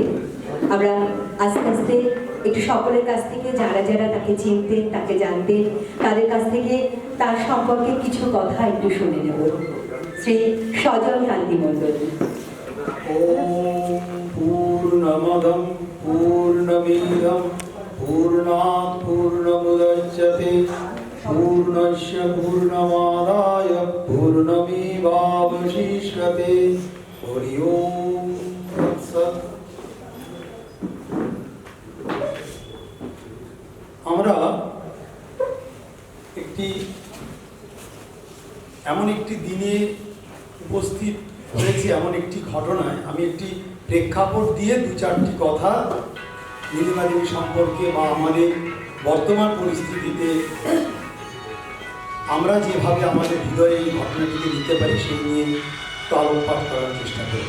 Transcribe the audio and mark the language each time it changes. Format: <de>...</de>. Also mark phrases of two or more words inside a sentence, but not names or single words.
<bn>আমরা আস্তে আস্তে একটু সকলের কাছ থেকে যারা যারা তাকে চিনতেন, তাকে জানতেন, তাদের কাছ থেকে তার সম্পর্কে কিছু কথা একটু শুনে নেব। শ্রী সজলকান্তি মণ্ডল।</bn> <sa>পূর্ণমদম পূর্ণমিদম পূর্ণাৎ পূর্ণমুদচ্যতে পূর্ণস্য পূর্ণমাদায় পূর্ণমেবাবশিষ্যতে। হরি ওম তৎসৎ।</sa> <bn>আমরা এমন একটি দিনে উপস্থিত হয়েছি, এমন একটি ঘটনায় আমি একটি প্রেক্ষাপট দিয়ে দু চারটি কথা নীলিমা দেবী সম্পর্কে বা আমাদের বর্তমান পরিস্থিতিতে আমরা যেভাবে আমাদের হৃদয়ে এই ঘটনাটিকে নিতে পারি সেই নিয়ে একটু আলোকপাত করার চেষ্টা করব।</bn>